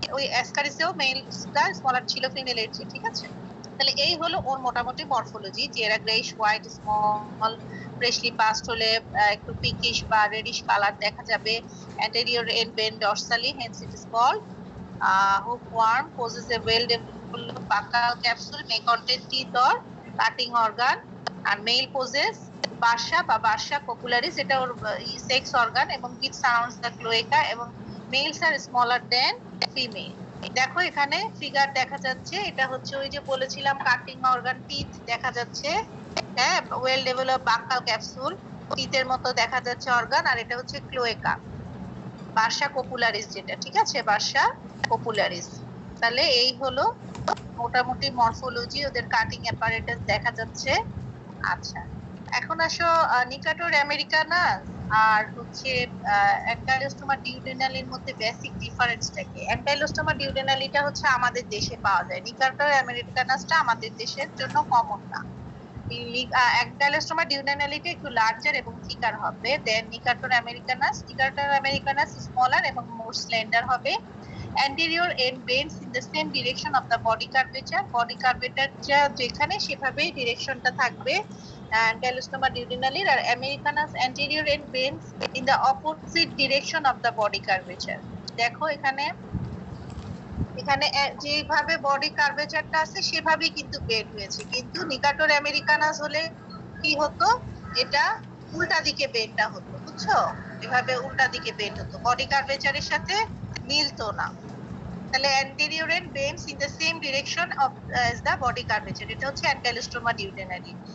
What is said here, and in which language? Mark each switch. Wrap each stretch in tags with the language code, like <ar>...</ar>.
<bn>ওই অ্যাসকারিসেও মেলসটা স্মলার ছিল ফিমেলের চেয়ে, ঠিক আছে? তাহলে এই হলো ওর মোটামুটি মরফোলজি, যে এরা greyish white small, freshly past হলে একটু পিঙ্কিশ বা রেডিশ কালার দেখা যাবে।</bn> <en>anterior end bend dorsally, hence it is called hookworm. Possesses a well developed buccal capsule, may contain teeth or cutting organ, and male possess</en> <bn>Barca বা Barca পপুলারিস, এটা ওর sex organ, এবং</bn> <en>which surrounds the cloaca, এবং males are smaller than female.</en> <bn>দেখো এখানে figure দেখা যাচ্ছে, এটা হচ্ছে ওই যে বলেছিলাম কাটিং অর্গান, টিথ দেখা যাচ্ছে, হ্যাঁ, ওয়েল ডেভেলপ বাক্কাল ক্যাপসুল, টিথের মতো দেখা যাচ্ছে অর্গান, আর এটা হচ্ছে ক্লোয়েকা, বার্সা পপুলারিস যেটা, ঠিক আছে, বার্সা পপুলারিস। তাহলে এই হলো মোটামুটি মরফোলজি, ওদের কাটিং অ্যাপারেটাস দেখা যাচ্ছে। আচ্ছা, এখন আসো নিকাটোর আমেরিকানাস আর হচ্ছে অ্যানকাইলোস্টোমা ডিউডেনালির মধ্যে বেসিক ডিফারেন্সটা কি? অ্যানকাইলোস্টোমা ডিউডেনালিটা হচ্ছে আমাদের দেশে পাওয়া যায়, নিকাটোর আমেরিকানাসটা আমাদের দেশের জন্য কমন না। অ্যানকাইলোস্টোমা ডিউডেনালিটা একটু লার্জার এবং থিকার হবে দেন নিকাটোর আমেরিকানাস। নিকাটোর আমেরিকানাস স্মলার এবং মোর স্লেন্ডার হবে।</bn> <en>anterior end bends in the same direction of the body curvature. body curvature</en> <bn>যেখানে সেভাবেই ডিরেকশনটা থাকবে অ্যানকাইলোস্টোমা ডিউডেনালির, আর</bn> <en>Americanus anterior end bends in the opposite direction of the body curvature.</en> <bn>দেখো এখানে যেভাবে বডি কার্ভেচারটা আছে সেভাবেই কিন্তু বেন্ড হয়েছে, কিন্তু নিকাটোর আমেরিকানাস হলে কি হতো, এটা উল্টা দিকে বেন্ডটা হতো, বুঝছো? এভাবে উল্টা দিকে বেন্ড হতো, বডি কার্ভেচারের সাথে মিলতো না।</bn> <en>তাহলে anterior end bends in the same direction of as the body curvature,</en> <bn>এটা হচ্ছে অ্যানকাইলোস্টোমা ডিউডেনালি।</bn>